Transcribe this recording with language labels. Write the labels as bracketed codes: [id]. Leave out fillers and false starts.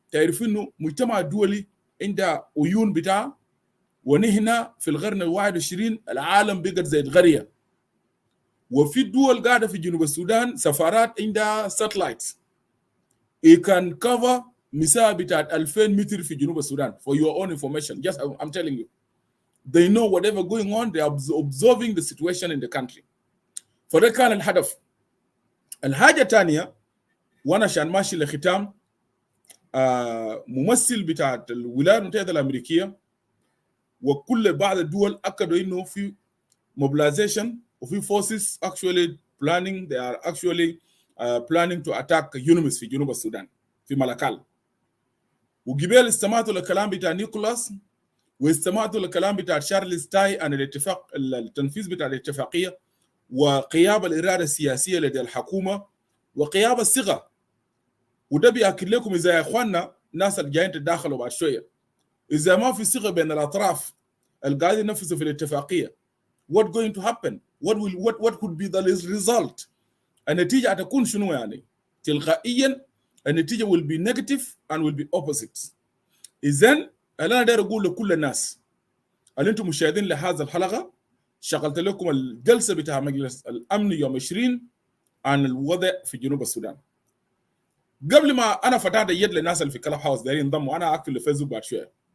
[ar] تعرفوا إنه المجتمع الدولي عنده عيون بتاع، ونحن في القرن ال21 العالم بقت زي الغرية، وفي دول قاعدة في جنوب السودان سفارات عندها ساتلايتس [en] it can cover [ar] مساحة بتاعت 2000 متر في جنوب السودان. [en] For your own information, just I'm telling you, they know whatever going on, they are observing the situation in the country. [ar] فده كان الهدف. الحاجة الثانية، وانا عشان ماشي لختام، ممثل بتاعت الولايات المتحدة الأمريكية وكل بعض الدول أكدوا إنه في mobilization وفي [en] forces actually planning, they are actually planning to attack UNMIS [ar] في جنوب السودان في ملكال. وقبل استمعتوا للكلام بتاع نيكولاس واستمعتوا للكلام بتاع شارلز تاي عن الاتفاق التنفيذ بتاع الاتفاقية، وغياب الإرادة السياسية لدى الحكومة وغياب الثقة. وده بيأكد لكم إذا يا إخواننا الناس اللي جايين تداخلوا بعد شوية إذا ما في ثقة بين الأطراف القاعدين ينفذوا في الاتفاقية [en] what going to happen what could be the result. [ar] النتيجة هتكون شنو يعني؟ تلقائيا النتيجة [en] will be negative and will be opposite. [ar] إذن أنا داير أقول لكل الناس اللي أنتم مشاهدين لهذا الحلقة شغلت لكم الجلسة بتاع مجلس الأمن يوم 20 عن الوضع في جنوب السودان. قبل ما أنا فتحت يد للناس اللي في كلاب هاوس دايرين ينضموا، أنا أقفل الفيسبوك بعد شوية.